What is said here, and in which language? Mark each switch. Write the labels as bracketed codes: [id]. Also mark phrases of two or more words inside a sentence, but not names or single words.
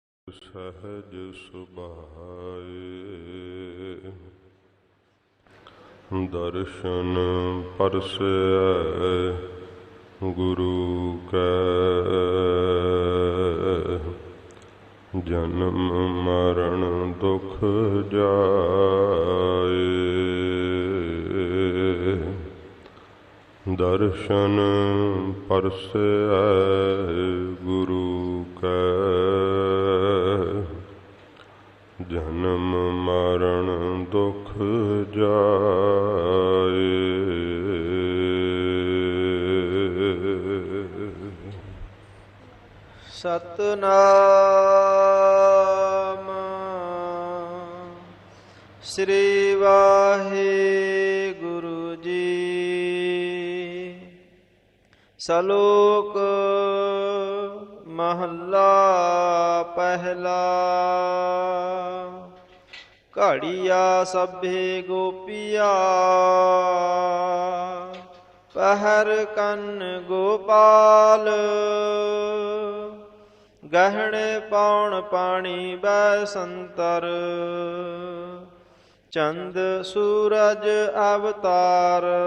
[pa] ਸਹਜ ਸੁਭਾਏ ਦਰਸ਼ਨ ਪਰਸੈ ਗੁਰੂ ਕੈ ਜਨਮ ਮਰਣ ਦੁਖ ਜਾਏ। ਦਰਸ਼ਨ ਪਰਸੈ ਗੁਰੂ ਕੈ ਜਨਮ ਮਰਣ ਦੁਖ ਜਾਏ। ਸਤਿਨਾਮ ਸ੍ਰੀ ਵਾਹਿਗੁਰੂ ਜੀ। ਸਲੋਕ ਮਹਲਾ ਪਹਿਲਾ। ਘੜੀਆ ਸਭੇ ਗੋਪੀਆ ਪਹਰ ਕੰਨ੍ਹ ਗੋਪਾਲ। ਗਹਨੇ ਪੌਣ ਪਾਣੀ ਬੈਸੰਤਰ ਚੰਦ ਸੂਰਜ ਅਵਤਾਰ।